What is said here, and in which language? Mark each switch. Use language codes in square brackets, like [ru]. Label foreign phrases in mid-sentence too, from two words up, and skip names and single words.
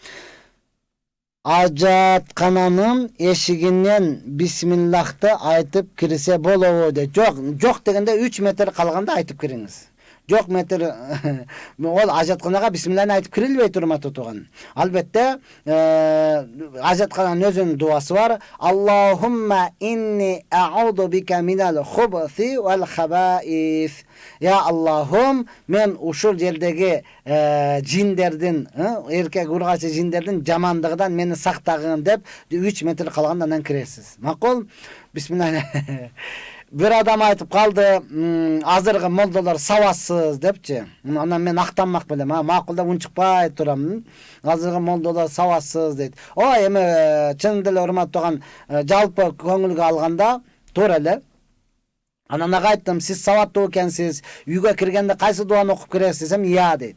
[ky] Ажаткананын эшигинен бисмиллахты айтып кирсе болобу дейт. Жок дегенде 3 метр калганда айтып кириңиз. Жок метр ол ажатканага бисмиллахны айтып кирилбейт, урматтуу тууган. Албетте ажаткананын өзүнүн дуасы бар. [ar] اللهم إني أعوذ بك من الخبث والخبائث. يا اللهم, [ky] мен ушул жердеги жиндердин, эркек ургачы жиндердин жамандыгынан мени сактагын деп 3 метр калганда анан киресиз. Макул? Бисмилlah. Bir adam айтып калды, азыркы молдолор сабатсыз депчи. Анан мен актанмак белем, макулда унчукпай турам. Азыркы молдолор сабатсыз дейт. Эми чын деле урматтаган, жалпы көңүлгө алганда туура эле. Анан ага айттым, сиз сабаттуу экенсиз, үйгө киргенде кайсы дуаны окуп киресиз десем, я дейт.